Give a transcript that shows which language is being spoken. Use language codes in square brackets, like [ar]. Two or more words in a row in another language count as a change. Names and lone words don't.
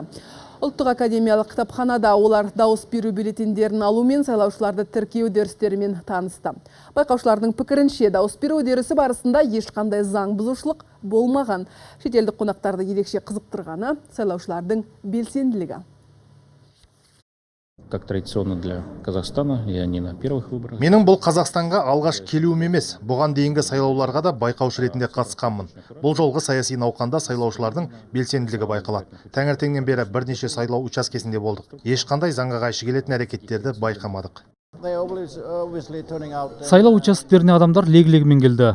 [kk] Ұлттық академиялық кітапханада олар дауыс беру бюллетендерін алу мен сайлаушыларды тіркеу үдерістерімен танысты. Байқаушылардың пікірінше, дауыс беру үдерісі барысында ешқандай заң бұзушылық болмаған. Шетелдік қонақтарды ерекше қызықтырғаны сайлаушылардың белсенділігі. [ru] Как традиционно для Казахстана, я не на первых выборах. [kk] Менің бұл Қазақстанға алғаш келуім емес. Бұған дейінгі сайлауларға да байқаушы ретінде қатысқанмын. Бұл жолғы саяси науқанда сайлаушылардың белсенділігі байқалады. Таңертеңнен бері бірнеше сайлау учаскесінде болдық. Ешқандай заңға қайшы келетін әрекеттерді байқамадық. Сайлау участоктеріне адамдар лег-легімен келді.